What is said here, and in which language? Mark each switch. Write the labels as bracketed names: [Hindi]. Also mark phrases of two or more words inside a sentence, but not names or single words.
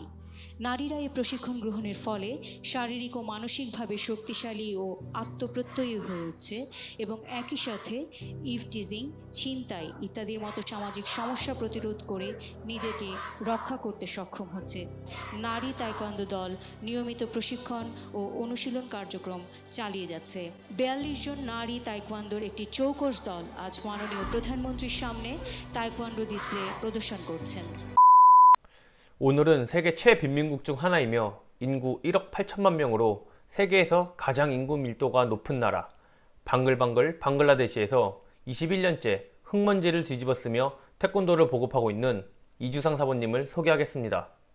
[Bangla] নারীরা এই প্রশিক্ষণ গ্রহণের ফলে শারীরিক ও মানসিকভাবে শক্তিশালী ও আত্মপ্রত্যয়ী হয়ে উঠছে এবং একই সাথে ইভটিজিং, ছিনতাই ইত্যাদির মতো সামাজিক সমস্যা প্রতিরোধ করে নিজেকে রক্ষা করতে সক্ষম হচ্ছে। নারী তায়কোয়ান্দো দল নিয়মিত প্রশিক্ষণ ও অনুশীলন কার্যক্রম চালিয়ে যাচ্ছে। 42 জন নারী তায়কোয়ান্দোর একটি চৌকস দল আজ মাননীয় প্রধানমন্ত্রীর সামনে তায়কোয়ান্দো ডিসপ্লে প্রদর্শন করছেন। [Korean] 오늘은 세계 최빈민국 중 하나이며 인구 1억 8천만 명으로 세계에서 가장 인구 밀도가 높은 나라 방글방글 방글라데시에서 21년째 흙먼지를 뒤집어쓰며 태권도를 보급하고 있는 이주상 사모님을 소개하겠습니다.